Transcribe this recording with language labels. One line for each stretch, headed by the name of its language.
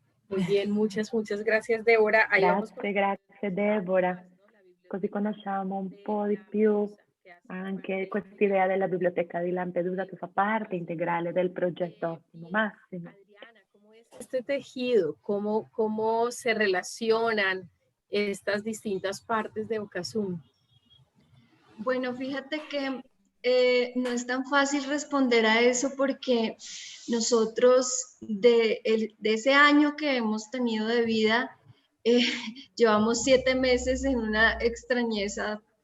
Spanish: Muy bien, muchas gracias, Deborah. Ahí vamos
Italian: Grazie Deborah, così conosciamo un po' di più anche quest'idea della biblioteca di Lampedusa, che fa parte integrale del progetto Ottimo Massimo.
Spanish: Adriana, ¿cómo es este tejido? ¿Cómo se relacionan estas distintas partes de Okazumi? Bueno, fíjate que no es tan fácil responder a eso porque nosotros de ese año que hemos tenido de vida, llevamos 7 meses en una extrañeza.